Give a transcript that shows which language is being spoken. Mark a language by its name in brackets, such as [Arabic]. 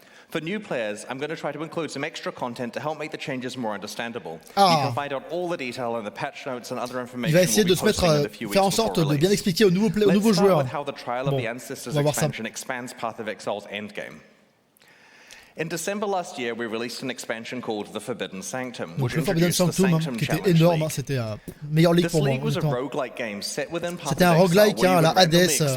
[English] For new players, I'm going to try to include some extra content to help make the changes more understandable. You can find out all the detail in the patch notes and other information. [French] Il va essayer de se mettre, faire en sorte de bien expliquer aux nouveaux joueurs. [English] How the Trial of the Ancestors expansion expands Path of Exile's endgame. In December last year, we released an expansion called the Forbidden Sanctum, which introduced the Sanctum [French] qui était énorme, c'était meilleure ligue pour moi. C'était un roguelike à la Hades.